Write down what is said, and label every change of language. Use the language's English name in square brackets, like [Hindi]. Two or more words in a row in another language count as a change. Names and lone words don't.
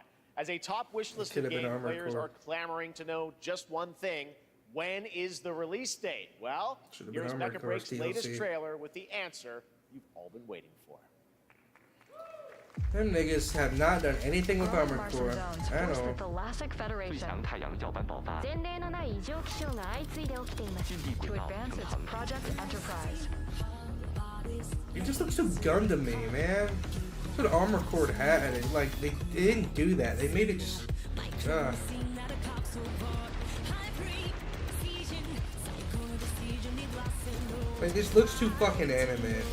[English] As a top wish-listed game, players are clamoring to know just one thing: when is the release date? Well, here's Mecha Break's latest trailer with the answer you've all been waiting for. Them niggas have not done anything with Armored Core at all. [Chinese] 最强太阳角版爆发。 [Japanese] 前例のない異常気象が相次いで起きています。 [English] To advance its Project Enterprise. It just looks so Gundam-y, man. That's what Armored Core had. Like they didn't do that. They made it just. Like this looks too fucking anime.